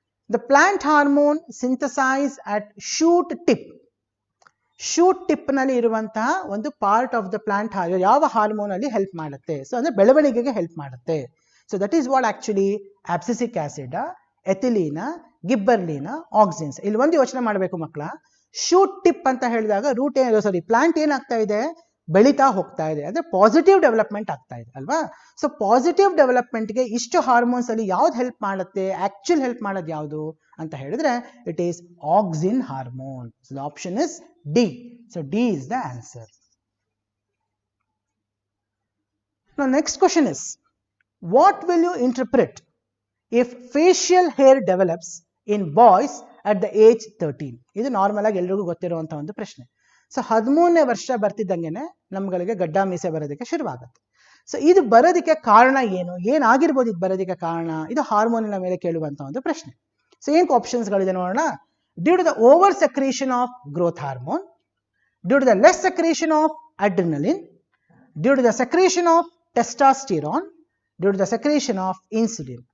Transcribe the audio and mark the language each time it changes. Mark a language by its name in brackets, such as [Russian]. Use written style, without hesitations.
[English] The plant hormone synthesized at shoot tip. Shoot tip [Kannada] ನಲ್ಲಿ ಇರುವಂತಹ ಒಂದು [English] part of the plant [Kannada] ಯಾವ hormone ಅಲ್ಲಿ ಹೆಲ್ಪ್ ಮಾಡುತ್ತೆ. [English] so [Kannada] ಅಂದ್ರೆ ಬೆಳವಣಿಗೆಗೆ ಹೆಲ್ಪ್ ಮಾಡುತ್ತೆ. [English] So that is what actually abscisic acid, ethylene, gibberellin, auxins. [Kannada] ಇಲ್ಲಿ ಒಂದು ಯೋಚನೆ ಮಾಡಬೇಕು ಮಕ್ಕಳ. ಶೂಟ್ ಟಿಪ್ ಅಂತ ಹೇಳಿದಾಗ ಪ್ಲಾಂಟ್ ಏನಾಗ್ತಾ ಇದೆ, ಬೆಳೀತಾ ಹೋಗ್ತಾ ಇದೆ, ಅಂದ್ರೆ ಪಾಸಿಟಿವ್ ಡೆವಲಪ್ಮೆಂಟ್ ಆಗ್ತಾ ಇದೆ ಅಲ್ವಾ. ಸೊ ಪಾಸಿಟಿವ್ ಡೆವಲಪ್ಮೆಂಟ್ಗೆ ಇಷ್ಟು ಹಾರ್ಮೋನ್ಸ್ ಅಲ್ಲಿ ಯಾವ್ದು ಹೆಲ್ಪ್ ಮಾಡುತ್ತೆ, ಆಕ್ಚುಲ್ ಹೆಲ್ಪ್ ಮಾಡೋದು ಯಾವುದು ಅಂತ ಹೇಳಿದ್ರೆ [English] It is auxin hormone. So the option is D. So D is the answer. Now next question is, what will you interpret if facial hair develops in boys at the age 13? [Kannada] ಇದು normal ಆಗಿ ಎಲ್ರಿಗೂ ಗೊತ್ತಿರುವಂತಹ ಒಂದು ಪ್ರಶ್ನೆ. So 13ನೇ ವರ್ಷ ಬರ್ತಿದ್ದಂಗೆನೆ ನಮ್ಗಳಿಗೆ ಗಡ್ಡ ಮೀಸೆ ಬರೋದಕ್ಕೆ ಶುರುವಾಗುತ್ತೆ. ಸೊ ಇದು ಬರೋದಕ್ಕೆ ಕಾರಣ ಏನು, ಏನಾಗಿರ್ಬೋದು ಇದು ಬರೋದಕ್ಕೆ ಕಾರಣ? ಇದು ಹಾರ್ಮೋನಿನ ಮೇಲೆ ಕೇಳುವಂತ ಒಂದು ಪ್ರಶ್ನೆ. ಸೊ ಏನು ಆಪ್ಷನ್ಸ್ಗಳಿದೆ ನೋಡೋಣ. [English] Due to the over secretion of growth hormone, due to the less secretion of adrenaline, due to the secretion of testosterone, due to the secretion of insulin.